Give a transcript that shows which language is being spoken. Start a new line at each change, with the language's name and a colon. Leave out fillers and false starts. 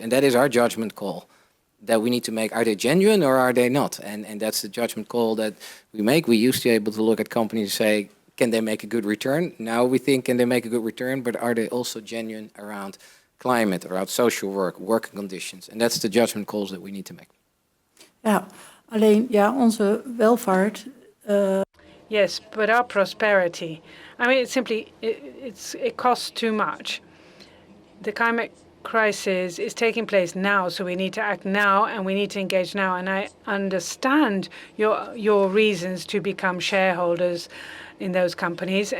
English: And that is our judgment call that we need to make. Are they genuine or are they not? And that's the judgment call that we make. We used to be able to look at companies and say, can they make a good return? Now we think, can they make a good return, but are they also genuine around climate, around social work, working conditions? And that's the judgment calls that we need to make.
Dutch: Ja, alleen ja, onze welvaart.
English: Yes, but our prosperity, I mean, it's simply, it costs too much. The climate crisis is taking place now, so we need to act now and we need to engage now. And I understand your reasons to become shareholders in those companies.